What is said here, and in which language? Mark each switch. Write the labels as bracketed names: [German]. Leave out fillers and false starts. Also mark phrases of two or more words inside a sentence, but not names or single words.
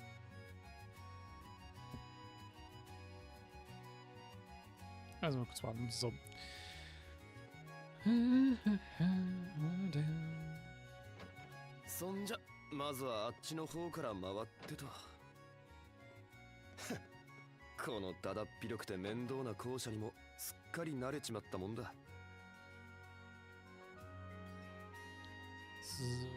[German] Also mal kurz warten. So. [Japanese] そんじゃまずはあっちの方から回ってとこのだだっ広くて面倒な校舎にもすっかり慣れちまったもんだ。 [German] So.